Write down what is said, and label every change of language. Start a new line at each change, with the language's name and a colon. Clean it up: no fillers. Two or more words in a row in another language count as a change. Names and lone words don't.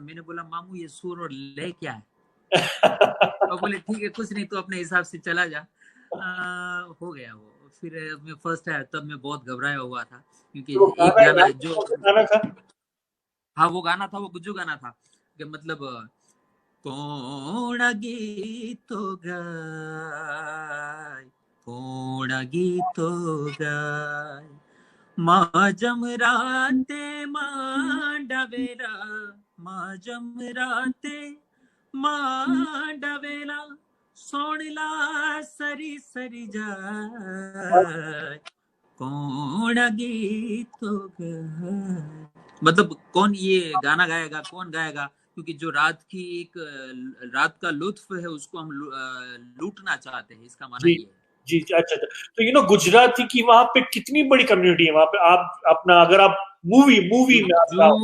Hindi: मैंने बोला, मामू ये सुर और लय क्या है? तो बोले, ठीक है, कुछ नहीं, तो अपने हिसाब से चला जा। हो गया वो। फिर मैं फर्स्ट आया, तब मैं बहुत घबराया हुआ था, क्योंकि एक गाना जो गाना था, हाँ वो गाना था, वो गुज्जू गाना था कि मतलब
Gujarati: કોણ ગીતો ગાય, કોણ ગીતો ગાય, માઝમ રાતે માંડવેલા, માઝમ રાતે માંડવેલા, સોણલા સરી સરી જાય, કોણ ગીતો ગાય।
Hindi: मतलब कौन ये गाना गाएगा, कौन गाएगा, क्योंकि जो रात की एक रात का लुत्फ है उसको हम लूटना चाहते हैं, इसका माना जी ये है। जी, अच्छा। तो गुजराती की वहां पे कितनी बड़ी कम्युनिटी है वहां पे? आप अपना अगर आप मूवी में आप जाओ,